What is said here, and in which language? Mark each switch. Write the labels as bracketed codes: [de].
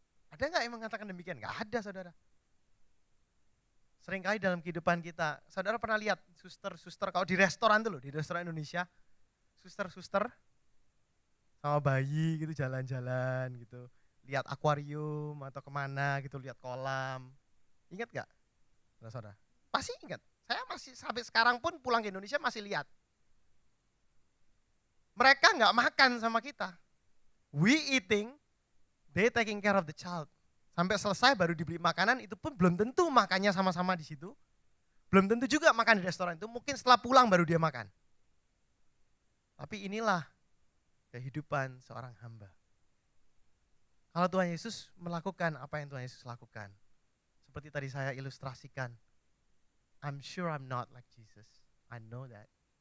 [id] Ada gak yang mengatakan demikian? Gak ada saudara. Seringkali dalam kehidupan kita, saudara pernah lihat suster-suster kalau di restoran tuh loh, di restoran Indonesia, suster-suster sama bayi gitu jalan-jalan gitu, lihat akuarium atau kemana gitu, lihat kolam. Ingat gak? Saudara, pasti ingat. Saya masih sampai sekarang pun pulang ke Indonesia masih lihat. Mereka gak makan sama kita. [en] We eating, they taking care of the child. [id] Sampai selesai baru dibeli makanan, itu pun belum tentu makannya sama-sama di situ. Belum tentu juga makan di restoran itu, mungkin setelah pulang baru dia makan. Tapi inilah kehidupan seorang hamba. Kalau Tuhan Yesus melakukan apa yang Tuhan Yesus lakukan, seperti tadi saya ilustrasikan, [en] I'm sure I'm not like Jesus, I know that.